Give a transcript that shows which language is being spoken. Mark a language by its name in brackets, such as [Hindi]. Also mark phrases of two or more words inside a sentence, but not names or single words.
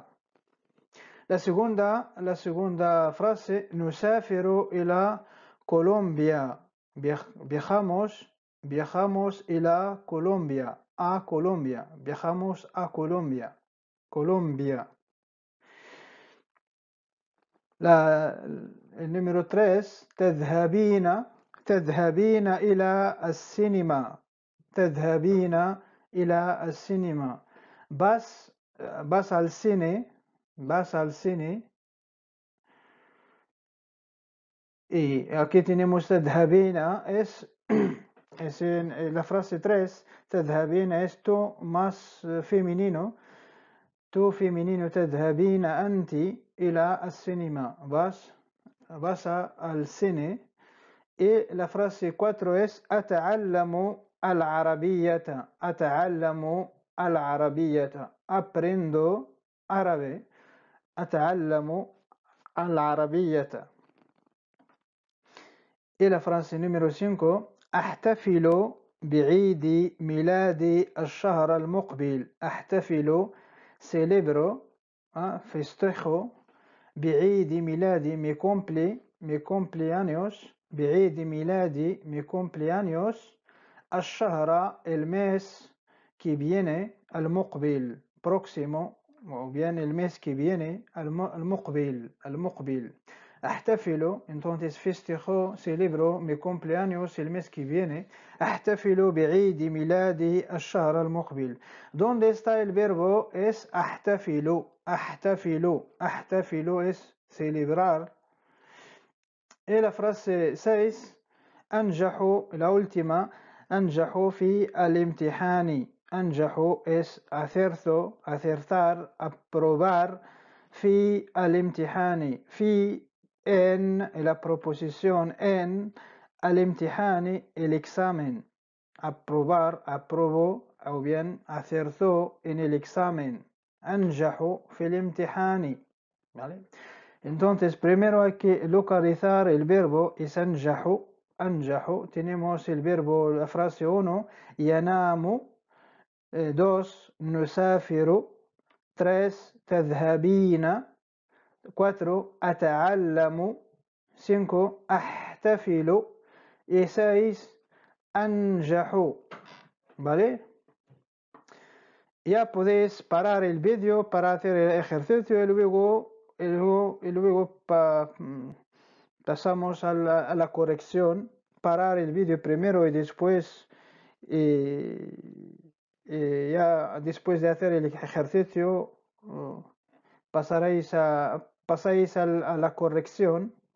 [Spanish] La segunda frase, [Arabic] نسافر إلى [Spanish] Colombia. Viajamos ila Colombia. A Colombia. Viajamos a Colombia. Colombia. El número 3, [Arabic] تذهبين إلى السينما. تذهبين إلى السينما. [Spanish] Vas al cine. Vas al cine. Y aquí tenemos تذهبين es en la frase 3, تذهبين es tú más femenino. tú femenino [Arabic] تذهبين أنت إلى السينما. [Spanish] Vas basa al cine. Y la frase 4 es [Arabic] أتعلم العربية. أتعلم العربية. [Spanish] Aprendo árabe. [Arabic] أتعلم العربية. [Spanish] Y la frase número 5 [Arabic] أحتفل بعيد ميلادي الشهر المقبل. [Spanish] أحتفل celebro festejo [Arabic] بعيد ميلادي [Spanish] mi cumpleaños [Arabic] بعيد ميلادي [Spanish] mi cumpleaños الشهر el mes que viene المقبل próximo o bien el mes que viene المقبل أحتفل entonces festejo celebro mi cumpleaños el mes que viene [Arabic] أحتفل بعيد ميلادي الشهر المقبل. [Spanish] ¿Dónde está el verbo? Es أحتفل. أحتفل es celebrar. Y la frase 6 أنجح la última [Arabic] أنجح في الامتحان. [Spanish] أنجح es acertar, aprobar. [Arabic] في الامتحان في [Spanish] en la proposición en الامتحان el examen. Aprobar, aprobó o bien acertó en el examen. [Arabic] أنجح في الامتحان. [Spanish] ¿Vale? Entonces, primero hay que localizar el verbo es أنجح. [Arabic] أنجح. [Spanish] Tenemos el verbo, la frase 1, [Arabic] ينام. 2, نسافر. 3, تذهبين. 4, أتعلم. 5, أحتفل. [Spanish] Y 6, أنجح. ¿Vale? Ya podéis parar el vídeo para hacer el ejercicio y luego pasamos a la corrección. Parar el vídeo primero y después ya después de hacer el ejercicio pasáis a la corrección.